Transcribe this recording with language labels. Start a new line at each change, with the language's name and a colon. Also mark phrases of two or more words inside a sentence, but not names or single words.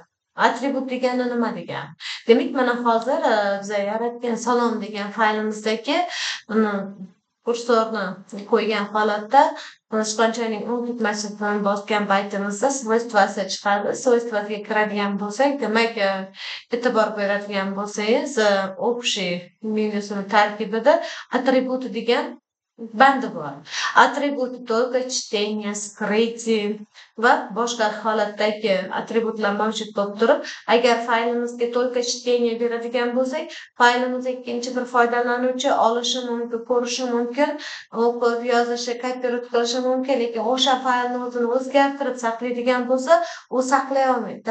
Uzbek: Atribut degani nima degani? Demak, mana hozir biz yaratgan salom degan faylimizdagi kursorni qo'ygan holatda sichqonchaning o'ng tugmachasini bosgan paytimizda svойствоsi chiqadi. Svойствosiga kiradigan bo'lsak, demak, e'tibor beradigan bo'lsangiz, общий menyusini tarkibida atributi degan bandi bor. Atributi
Russian: только чтение, скрытие
Uzbek: va boshqa holatdagi atributlar mavjud bo'lib turib, agar faylimizga
Russian: только чтение
Uzbek: beradigan bo'lsak, faylimiz ikkinchi bir foydalanuvchi olishi mumkin, ko'rishi mumkin, o'qib, yozishi, kopировать qilishi mumkin, lekin o'sha faylni o'zini o'zgartirib saqlaydigan bo'lsa, u saqlay olmaydi.